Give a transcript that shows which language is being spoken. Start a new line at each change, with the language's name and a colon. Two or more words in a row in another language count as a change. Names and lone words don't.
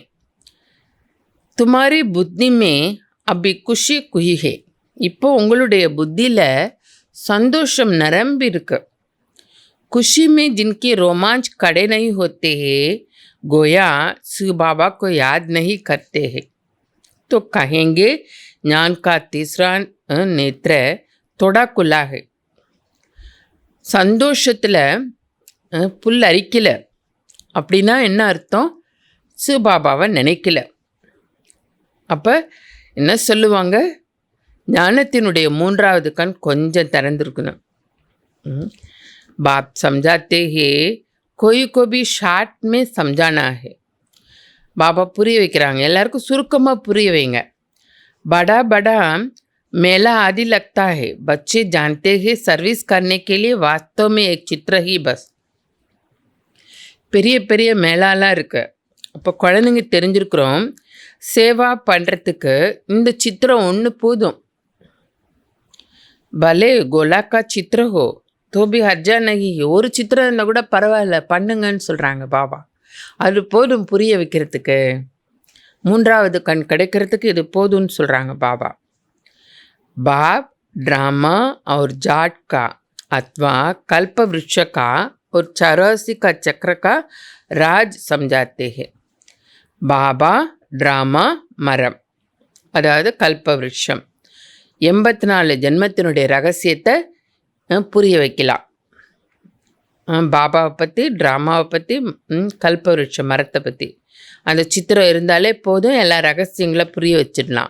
Hindi: तुमारी बुद्धि में अभी खुशी कुही है.
Tamil: இப்போ உங்களுடைய புத்தியில் சந்தோஷம் நிரம்பி இருக்கு.
Hindi: खुशी में जिनके रोमांच खड़े नहीं होते हैं, गोया शिव बाबा को याद नहीं करते हैं, तो कहेंगे ज्ञान का तीसरा नेत्र थोड़ा खुला है.
Tamil: சந்தோஷத்தில் புல் அரிக்கலை அப்படின்னா என்ன அர்த்தம்? சிவபாபாவை நினைக்கல. அப்போ என்ன சொல்லுவாங்க? ஞானத்தினுடைய மூன்றாவது கண் கொஞ்சம் திறந்துருக்கணும்.
Hindi: बाप समझाते हैं कोई को भी ஷார்ட் में समझाना है.
Tamil: பாபா புரிய வைக்கிறாங்க, எல்லாருக்கும் சுருக்கமாக புரிய வைங்க.
Hindi: बड़ा बड़ा मेला आदि लगता है, बच्चे जानते हैं सर्विस करने के लिए वास्तव में एक चित्र ही बस.
Tamil: பெரிய பெரிய மேலாலாம் இருக்கு. அப்போ குழந்தைங்க தெரிஞ்சிருக்கிறோம், சேவா பண்ணுறதுக்கு இந்த சித்திரம் ஒன்று போதும்.
Hindi: भले गोले का चित्र हो तो भी हर्जा नहीं.
Tamil: ஒரு சித்திரம் இருந்தால் கூட பரவாயில்ல, பண்ணுங்கன்னு சொல்கிறாங்க பாபா. அது போதும் புரிய வைக்கிறதுக்கு, மூன்றாவது கண் கிடைக்கிறதுக்கு இது போதும்னு சொல்கிறாங்க பாபா.
Hindi: பாப் ड्रामा और जाट का अथवा कल्प वृक्ष का और 84 का चक्र का राज समझाते हैं.
Tamil: பாபா ட்ராமா மரம், அதாவது கல்ப விருட்சம், 84 ஜென்மத்தினுடைய ரகசியத்தை புரிய வைக்கலாம். பாபாவை பற்றி, ட்ராமாவை பற்றி, கல்பவருஷ மரத்தை பற்றி அந்த சித்திரம் இருந்தாலே போதும், எல்லா ரகசியங்களை புரிய வச்சிடலாம்.